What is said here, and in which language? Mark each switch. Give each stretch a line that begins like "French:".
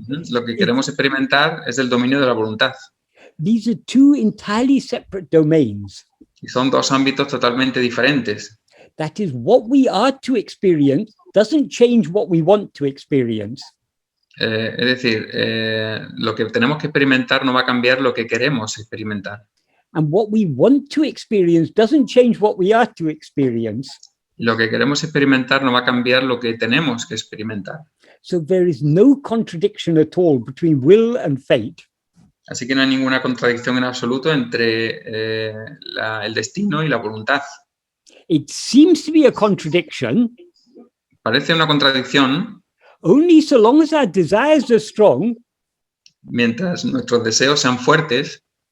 Spanish: Lo que queremos experimentar es el dominio de la voluntad.
English: These are two entirely separate domains.
Spanish: Y son dos ámbitos totalmente diferentes.
English: That is, what we are to experience doesn't change what we want to experience.
Spanish: Es decir, lo que tenemos que experimentar no va a cambiar lo que queremos experimentar.
English: And what we want to experience doesn't change what we are to experience.
Spanish: Lo que queremos experimentar no va a cambiar lo que tenemos que experimentar.
English: So there is no contradiction at all between will and fate.
Spanish: Así que no hay ninguna contradicción en absoluto entre el destino y la voluntad.
English: It seems to be a contradiction.
Spanish: Parece una contradicción.
English: Only so long as our desires are strong.
Spanish: Mientras nuestros deseos sean fuertes.